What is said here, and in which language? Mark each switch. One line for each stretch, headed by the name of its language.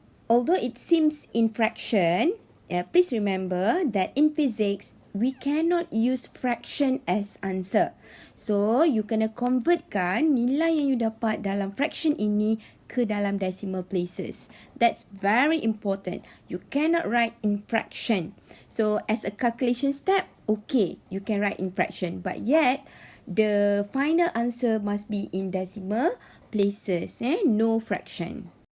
English: Although it seems in fraction, please remember that in physics we cannot use fraction as answer.
Malay: So, you kena convertkan nilai yang you dapat dalam fraction ini ke dalam
English: decimal places. That's very important. You cannot write in fraction. So, as a calculation step, okay, you can write in fraction. But yet, the final answer must be in decimal places. No fraction.